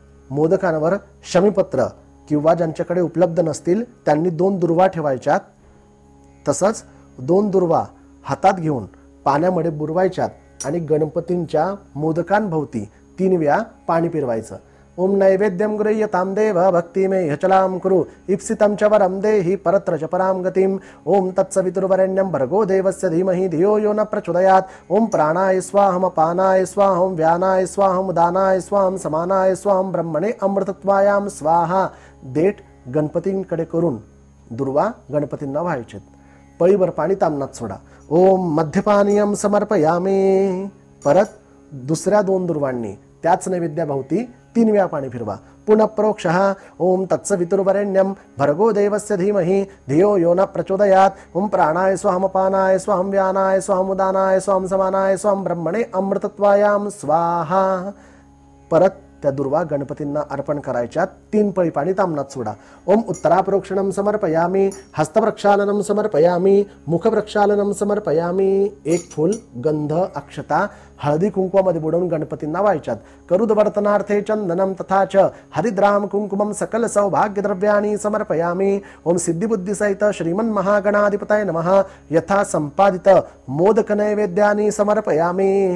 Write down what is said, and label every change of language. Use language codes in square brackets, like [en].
[mr] मोदकांवर शमीपत्र किंवा ज्यांच्याकडे उपलब्ध नसतील त्यांनी 2 दुर्वा ठेवायच्यात. तसंच 2 दुर्वा हातात घेऊन पाण्यामध्ये बुडवायच्यात आणि गणपतींच्या मोदकांभोवती 3 वेळा पाणी फिरवायचं. [sa] ओम नैवेद्यं गृह्यतां देव भक्तिमे ह्यचलां कुरु इप्सितं च वरं देहि परत्र च परां गतिम्. ओम तत्सवितुर्वरेण्यं भर्गो देवस्य धीमहि धियो यो न प्रचोदयात्. ओम प्राणाय स्वाहम् अपानाय स्वाहम् व्यानाय स्वाहम् उदानाय स्वाहम् समानाय स्वाहम् ब्रह्मणे अमृतत्वायां स्वाहा. [mr] देठ गणपतींकडे करून दुर्वा गणपतींना व्हायचे. पळीभर पाणी तामनात सोडा. [sa] ओम मध्यपानीयं समर्पयामी. [mr] परत दुसऱ्या 2 दुर्वांनी त्याच नैवेद्याभोवती 3 वेळा पाणी फिरवा. [sa] पुनः प्रोक्षः. ओम तत्सवितुर्वरेण्यं भर्गो देवस्य धीमहि धियो यो न प्रचोदयात्. ओम प्राणाय स्वाहम् अपानाय स्वाहम् व्यानाय स्वाहम् उदानाय स्वाहम् समानाय स्वाहम् ब्रह्मणे अमृतत्वायां स्वाहा. [mr] परत त्या दुर्वा गणपतींना अर्पण करायच्या. 3 पळी पाणी तामनात सोडा. [sa] ओम उत्तराप्रोक्षणं समर्पयामी हस्तप्रक्षालनं समर्पयामी मुखप्रक्षालनं समर्पयामी. [mr] 1 फूल गंध अक्षता हळदी कुंकवामध्ये बुडवून गणपतींना व्हायच्यात. [sa] करुदवर्तनार्थे चंदनं तथा च हरिद्राम कुंकुमं सकल सौभाग्यद्रव्याणि समर्पयामी. ओम सिद्धिबुद्धिसहित श्रीमन्महागणाधिपतये नमः यथा संपादित मोदक नैवेद्यानि समर्पयामी.